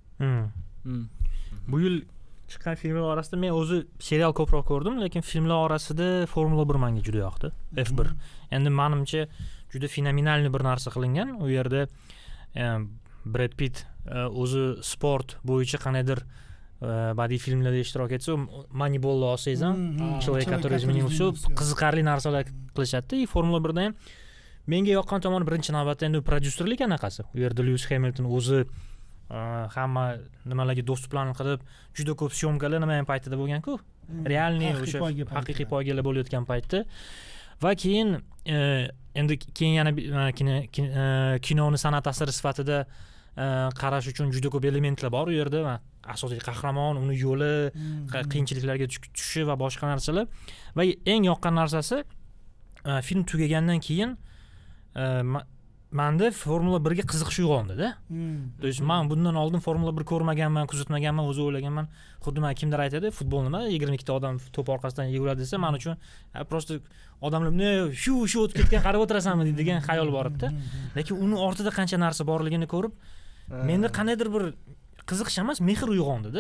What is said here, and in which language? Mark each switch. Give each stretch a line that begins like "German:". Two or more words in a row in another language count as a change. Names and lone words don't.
Uzbek: Bu yil chiqqan filmlar orasida men o'zi serial ko'proq ko'rdim, lekin filmlar orasida Formula 1 menga juda yoqdi. F1. Endi menimcha juda fenomenal bir narsa qilingan. U yerda Brad Pitt o'zi sport bo'yicha qanaydir badiiy filmlarda ishtirok etsa, Moneyball'ni olsangiz ham,
Russian: Человек, который изменил всё,
Uzbek: qiziqarli narsalar qilishadi. Formula 1 da ham menga yoqqan tomoni birinchi navbatda endi prodyuserlik anaqasi. U yerda Lewis Hamilton o'zi hamma nimalarga do'stliklarni qilib, juda ko'p syomkalar nima ham paytida bo'lgan-ku. Realniy o'sha haqiqiy poygalar bo'layotgan paytda. Va keyin endi keyin yana kinoni san'at asari sifatida qarash uchun juda ko'p elementlar bor u yerda. Asosiy qahramon, uni yo'li, qiyinchiliklarga tushishi va boshqa narsalar. Va eng yoqqan narsasi film tugagandan keyin menda Formula 1 ga qiziqish uyg'ondi-da.
Russian: То есть
Uzbek: men bundan oldin Formula 1 ko'rmaganman, kuzatmaganman, o'zi o'ylaganman. Xuddi men kimdir aytadi, futbol nima, 22 ta odam to'p orqasidan yuguradi desa, men uchun просто odamlar shu o'tib ketgan qarab o'tirasanmi degan xayol bor edi. Lekin uni ortida qancha narsa borligini ko'rib, menda qandaydir bir qiziqish emas, mehr uyg'ondi-da.